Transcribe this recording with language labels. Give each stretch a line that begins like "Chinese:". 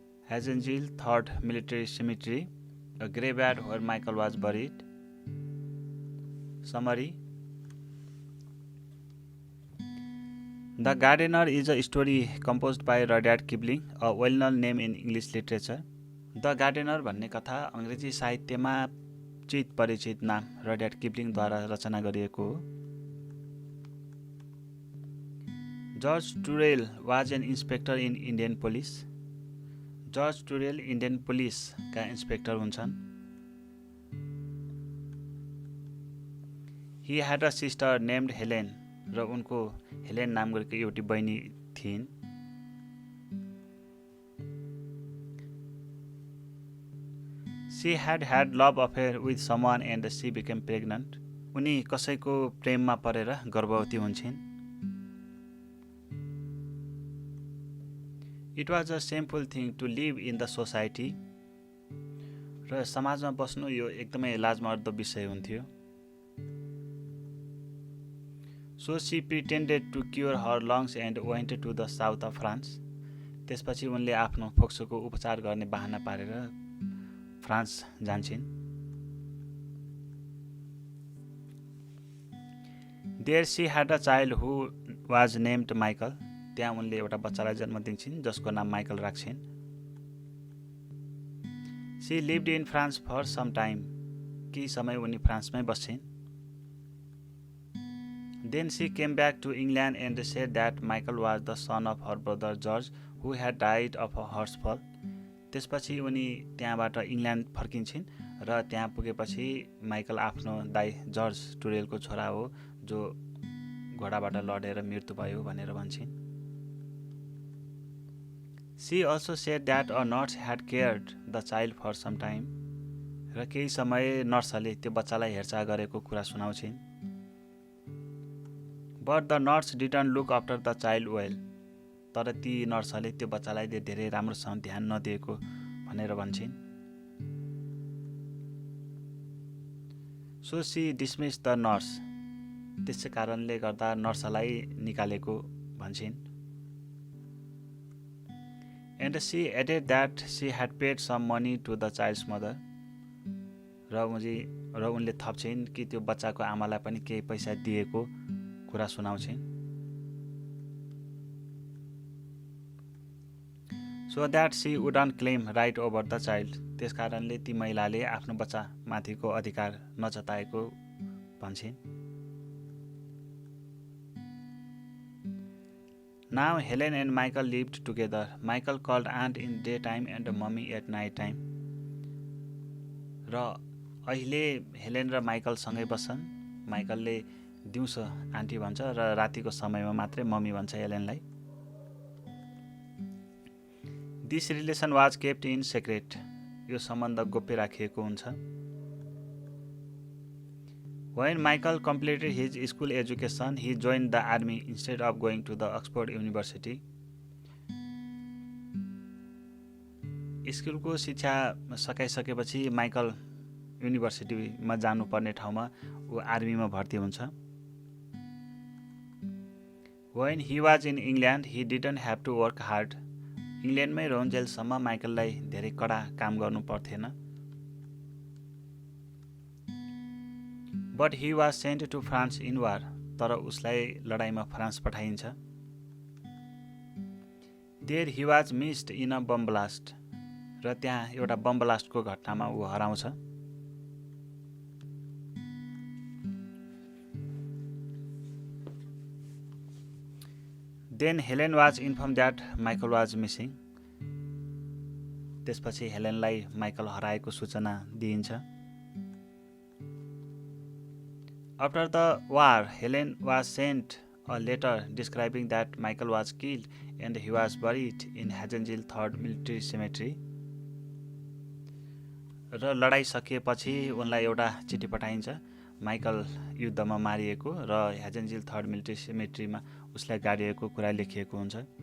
English: Hazengill Third Military Cemetery, a graveyard where Michael was buried. Summary: The Gardener is a story composed by Rudyard Kipling, a well-known name in English literature.
Nepali: The gardener भन्ने कथा अङ्ग्रेजी साहित्यमा चित परिचित नाम रड्यार्ड किपलिङद्वारा रचना गरिएको हो।
English: George Turrell was an inspector in Indian police.
Nepali: George टुरेल Indian पुलिसका inspector हुन्छन्।
English: he had a sister named Helen,
Nepali: र उनको हेलेन नाम गरेको एउटी बहिनी थिइन्।
English: She had had love affair with someone and she became pregnant.
Nepali: उनी कसैको प्रेममा परेर गर्भवती हुन्छन्।
English: It was a shameful thing to live in the society.
Nepali: र समाजमा बस्नु यो एकदमै लाजमर्दो विषय हुन्थ्यो।
English: So she pretended to cure her lungs and went to the south of France.
Nepali: त्यसपछि उनले आफ्नो फोक्सोको उपचार गर्ने बहाना पारेर फ्रान्स जान्छन्।
English: There she had a child who was named Michael.
Nepali: त्यहाँ उनले एउटा बच्चालाई जन्म दिन्छन् जसको नाम माइकल राख्छन्।
English: She lived in France for some time.
Nepali: केही समय उनी फ्रान्समै बस्छिन्।
English: Then she came back to England and said that Michael was the son of her brother George who had died of a horse fall.
Nepali: त्यसपछि उनी त्यहाँबाट England फर्किन्छन् र त्यहाँ पुगेपछि माइकल आफ्नो दाइ जर्ज टुरेलको छोरा हो जो घोडाबाट लडेर मृत्यु भयो भनेर भन्छन्।
English: She also said that a nurse had cared the child for some time.
Nepali: र केही समय नर्सले त्यो बच्चालाई हेरचाह गरेको कुरा सुनाउँछिन्।
English: But the nurse didn't look after the child well.
Nepali: तर ती नर्सले त्यो बच्चालाई धेरै राम्रोसँग ध्यान नदिएको भनेर भन्छन्।
English: So she dismissed the nurse.
Nepali: त्यसै कारणले गर्दा नर्सलाई निकालेको भन्छन्।
English: And she added that she had paid some money to the child's mother.
Nepali: र उनले थप्छिन् कि त्यो बच्चाको आमालाई पनि केही पैसा दिएको कुरा सुनाउँछिन्।
English: So that she wouldn't claim right over the child.
Nepali: त्यसकारणले ती महिलाले आफ्नो बच्चा माथिको अधिकार नजताएको भन्छन्।
English: Now Helen and Michael lived together. Michael called aunt in daytime and mummy at night time.
Nepali: र अहिले हेलेन र माइकल सँगै बस्छन्। माइकलले दिउँसो आन्टी भन्छ र रातिको समयमा मात्रै मम्मी भन्छ हेलेनलाई।
English: This relation was kept in secret.
Nepali: यो सम्बन्ध गोप्य राखिएको हुन्छ।
English: When Michael completed his school education, he joined the army instead of going to the Oxford University.
Nepali: स्कुलको शिक्षा सकाइसकेपछि माइकल युनिभर्सिटीमा जानुपर्ने ठाउँमा ऊ आर्मीमा भर्ती हुन्छ।
English: When he was in England, he didn't have to work hard.
Nepali: इङ्ल्यान्डमै रहन्जेलसम्म माइकललाई धेरै कडा काम गर्नु पर्थेन।
English: But he was sent to France in war.
Nepali: तर उसलाई लडाइँमा फ्रान्स पठाइन्छ।
English: There he was missed in a bomb blast.
Nepali: र त्यहाँ एउटा बम ब्लास्टको घटनामा ऊ हराउँछ।
English: Then Helen was informed that Michael was missing.
Nepali: त्यसपछि हेलेनलाई माइकल हराएको सूचना दिइन्छ.
English: After the war, Helen was sent a letter describing that Michael was killed and he was buried in Hagengill 3rd Military Cemetery.
Nepali: र लडाइँ सकिएपछि उनलाई एउटा चिठी पठाइन्छ माइकल युद्धमा मारिएको र ह्याजेन्जिल 3rd मिलिट्री सेमेट्रीमा उसलाई गाडिएको कुरा लेखिएको हुन्छ.